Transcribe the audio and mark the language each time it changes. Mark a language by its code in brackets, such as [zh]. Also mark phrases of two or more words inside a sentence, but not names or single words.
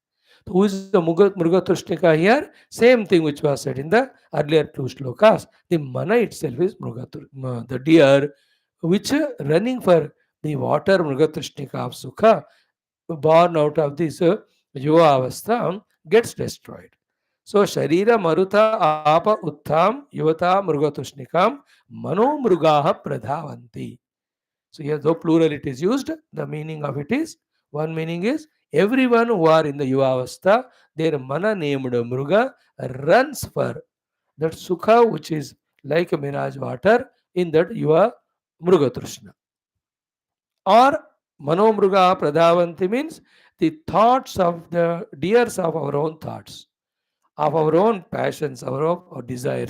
[en] So who is the [sa] मृग तृष्णिका [en] here? Same thing which was said in the earlier two shlokas. The mana itself is the deer which running for the water [sa] मृग तृष्णिका [en] of sukha, born out of this [sa] युव अवस्था, [en] gets destroyed. [sa] So शरीर मारुत अप उत्थम् युवता मृग तृष्णिकम् मनो मृगाः प्रधावन्ति. [en] So here, though plural it is used, the meaning of it is, one meaning is everyone who are in the Yuvavastha, their mana named Mruga runs for that Sukha which is like a mirage water in that [sa] युव मृग तृष्णा. [en] Or [sa] मनो मृग प्रधावन्ति [en] means the thoughts of the deers of our own thoughts, of our own passions, our own desires.